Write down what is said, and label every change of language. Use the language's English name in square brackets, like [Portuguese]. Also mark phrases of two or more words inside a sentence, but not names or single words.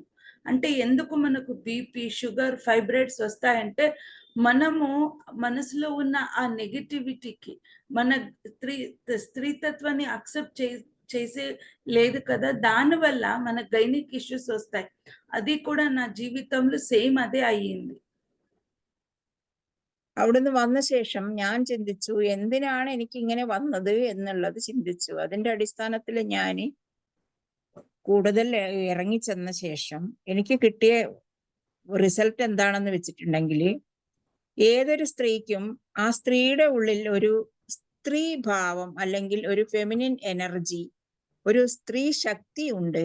[Telugu] అంటే ఎందుకు మనకు బీపీ, షుగర్, ఫైబ్రాయిడ్స్ వస్తాయంటే, మనము మనసులో ఉన్న ఆ నెగటివిటీకి, మన స్త్రీతత్వాన్ని అక్సెప్ట్ చేసే లేదు కదా, దానివల్ల మన [English] gynaec issues [Telugu] వస్తాయి. అది కూడా నా జీవితంలో సేమ్ అదే అయ్యింది. [Malayalam] അവിടുന്ന് വന്ന ശേഷം ഞാൻ ചിന്തിച്ചു, എന്തിനാണ് എനിക്ക് ഇങ്ങനെ വന്നത് എന്നുള്ളത് ചിന്തിച്ചു. അതിന്റെ അടിസ്ഥാനത്തിൽ ഞാൻ കൂടുതൽ ഇറങ്ങിച്ചെന്ന ശേഷം എനിക്ക് കിട്ടിയ റിസൾട്ട് എന്താണെന്ന് വെച്ചിട്ടുണ്ടെങ്കിൽ, ഏതൊരു സ്ത്രീക്കും ആ സ്ത്രീയുടെ ഉള്ളിൽ ഒരു സ്ത്രീ ഭാവം അല്ലെങ്കിൽ ഒരു [English] feminine energy, [Malayalam] ഒരു സ്ത്രീ ശക്തി ഉണ്ട്.